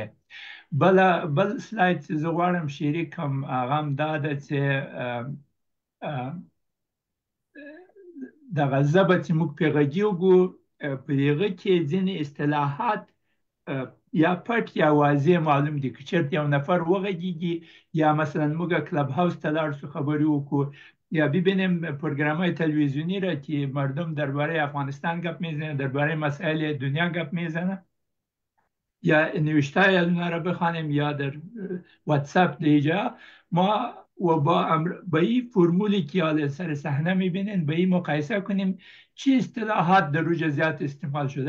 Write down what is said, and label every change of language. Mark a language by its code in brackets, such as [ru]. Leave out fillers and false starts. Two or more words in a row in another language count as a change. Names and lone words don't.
[ps] بل سلاید چې زه غواړم شریک کړم هغه هم دا ده چې دغه ژبه چې موږ پرې غږیږو په هغه کې ځینې اصطلاحات یا پټ یا واضح معلوم دي. که چېرته یو نفر وغږیږي یا مثلا موږ کلب هاوس ته لاړ شو خبرې وکړو، [fa] یا ببینیم پروگرام‌های تلویزیونی را که مردم درباره افغانستان گپ میزنن، درباره مسائل دنیا گپ میزنن، یا نوشته اینا را بخوانیم یا در واتساپ دیجا، ما و با این فرمولی که حالا سر صحنه میبینین به این مقایسه کنیم چه اصطلاحات در روز زیاد استعمال شده.